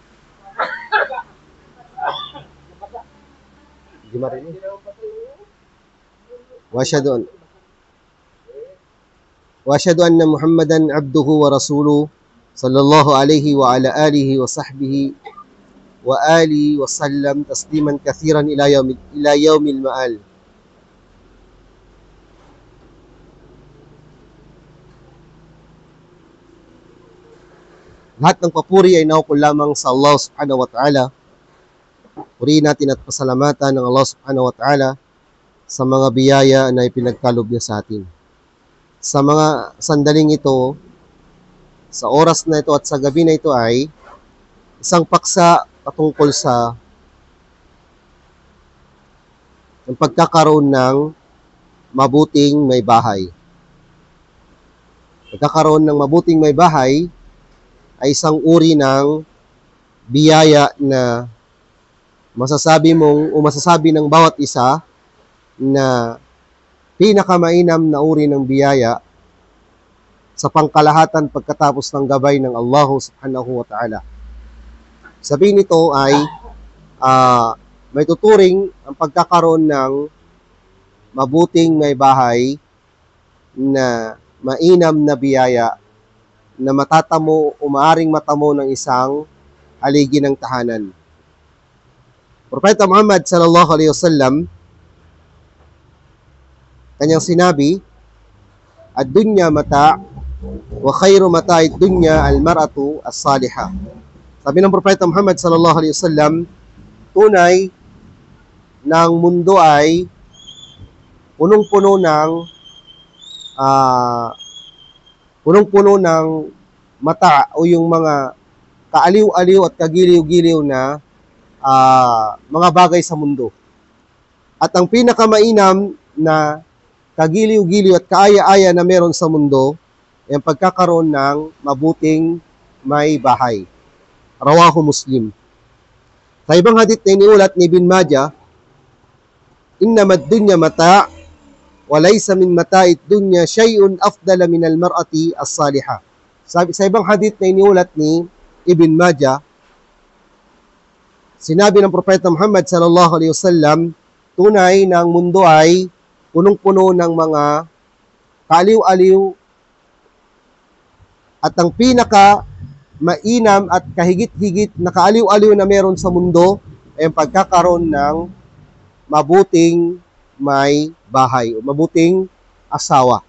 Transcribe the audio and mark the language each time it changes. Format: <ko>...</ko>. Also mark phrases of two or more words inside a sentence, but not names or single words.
<ar>وأشهد أن محمدا عبده ورسوله صلى الله عليه وعلى آله وصحبه وآله وسلم تسليما كثيرا إلى يوم المآل.</ar> <tl>Lahat ng papuri ay naukol lamang sa Allah</tl> <ar>سبحانه وتعالى.</ar> <tl>Purihin natin at pasalamatan ng Allah</tl> <ar>سبحانه وتعالى</ar> <tl>sa mga biyaya na ipinagkalob niya sa atin. Sa mga sandaling ito, sa oras na ito at sa gabi na ito ay isang paksa patungkol sa pagkakaroon ng mabuting may bahay. Pagkakaroon ng mabuting may bahay ay isang uri ng biyaya na masasabi ng bawat isa na pinakamainam na uri ng biyaya sa pangkalahatan pagkatapos ng gabay ng Allah</tl> <ar>سبحانه وتعالى.</ar> <tl>Sabihin nito ay may tuturing ang pagkakaroon ng mabuting may bahay na mainam na biyaya na matatamo o maaring matamo ng isang haligi ng tahanan. Propeta Muhammad</tl> <ar>صلى الله عليه وسلم,</ar> <tl>kanyang sinabi,</tl> <ar>الدنيا متاع وخير متاع الدنيا المرأة الصالحة.</ar> <tl>Sabi ng Propeta Muhammad</tl> <ar>صلى الله عليه وسلم,</ar> <tl>tunay ng mundo ay punong-puno ng mata o yung mga kaaliw-aliw at kagiliw-giliw na mga bagay sa mundo. At ang pinakamainam na kagiliw-giliw at kaaya-aya na meron sa mundo ay ang pagkakaroon ng mabuting may bahay.</tl> <ar>رواه مسلم.</ar> <tl>Sa ibang hadith na iniulat ni Ibn Majah,</tl> <ar>إنما الدنيا متاع وليس من متاع الدنيا شيء أفضل من المرأة الصالحة.</ar> <tl>Sa ibang hadith na iniulat ni Ibn Majah, sinabi ng Propeta Muhammad</tl> <ar>صلى الله عليه وسلم,</ar> <tl>tunay na ang mundo ay punong-puno ng mga kaaliw-aliw at ang pinaka mainam at kahigit-higit na kaaliw-aliw na meron sa mundo ay ang pagkakaroon ng mabuting may bahay o mabuting asawa.</tl>